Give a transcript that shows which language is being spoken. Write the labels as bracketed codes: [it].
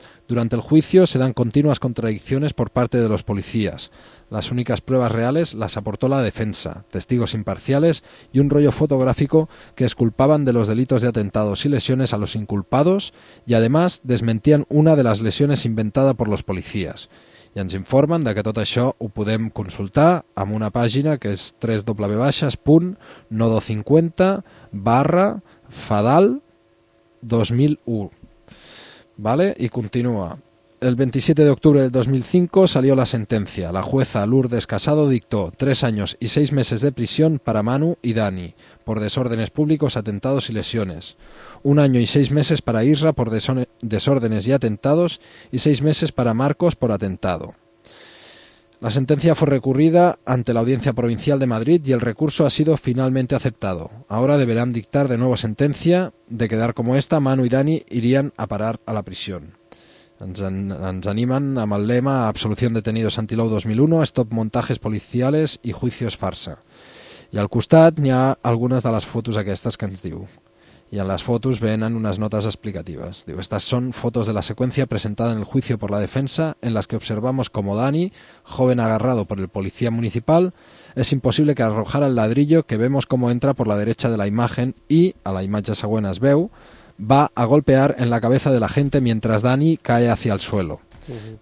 [es] Durante el juicio se dan continuas contradicciones por parte de los policías. Las únicas pruebas reales las aportó la defensa, testigos imparciales y un rollo fotográfico que exculpaban de los delitos de atentados y lesiones a los inculpados y además desmentían una de las lesiones inventada por los policías. [ca] I ens informen de que tot això ho podem consultar amb una pàgina que és www.nodo50/fadal2001. [es] ¿Vale? Y continúa. El 27 de octubre del 2005 salió la sentencia. La jueza Lourdes Casado dictó 3 años y 6 meses de prisión para Manu y Dani por desórdenes públicos, atentados y lesiones. 1 año y 6 meses para Isra por desórdenes y atentados y 6 meses para Marcos por atentado. La sentencia fue recurrida ante la Audiencia Provincial de Madrid y el recurso ha sido finalmente aceptado. Ahora deberán dictar de nuevo sentencia. De quedar como esta, Manu y Dani irían a parar a la prisión. [ca] Ens animan amb el lema [es] Absolución detenidos Antilou 2001, Stop montajes policiales y juicios farsa. [ca] I al costat n'hi ha algunes de les fotos aquestes que ens diu. [es] Y en las fotos venen unas notas explicativas. Digo, estas son fotos de la secuencia presentada en el juicio por la defensa, en las que observamos como Dani, joven agarrado por el policía municipal, es imposible que arrojara el ladrillo que vemos como entra por la derecha de la imagen y, [ca] a la imatge següent es veu, [es] va a golpear en la cabeza de la gente mientras Dani cae hacia el suelo. Uh-huh.